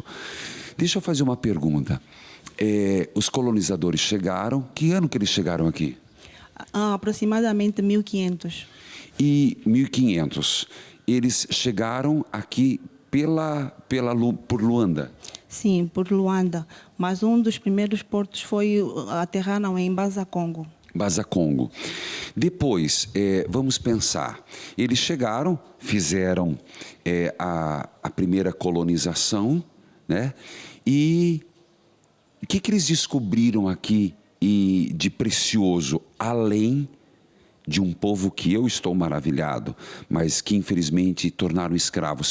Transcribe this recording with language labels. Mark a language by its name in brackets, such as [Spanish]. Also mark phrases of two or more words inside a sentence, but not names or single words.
[Portuguese] Deixa eu fazer uma pergunta. Os colonizadores chegaram, que ano que eles chegaram aqui? Aproximadamente 1500. E 1500. Eles chegaram aqui por Luanda? Sim, por Luanda. Mas um dos primeiros portos aterraram em Baza-Congo. Baza-Congo. Depois, vamos pensar. Eles chegaram, fizeram a primeira colonização, né? E o que eles descobriram aqui e de precioso, além de um povo que eu estou maravilhado, mas que infelizmente tornaram escravos.